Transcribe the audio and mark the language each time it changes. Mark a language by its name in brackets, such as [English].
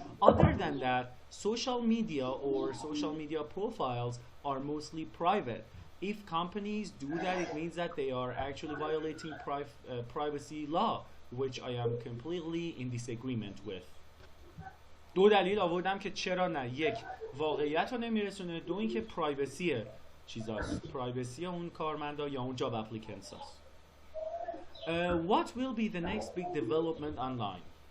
[English] Other than that, social media or social media profiles are mostly private. If companies do that, it means that they are actually violating privacy law, which I am completely in disagreement with. [Persian] دو دلیل آوردم که چرا نه. یک، واقعیت رو نمیرسونه. دو، این که پرایوسی چیزاست، پرایوسی اون کارمندا یا اون جاب اپلیکنتس هست. [English] What will be the next big development online?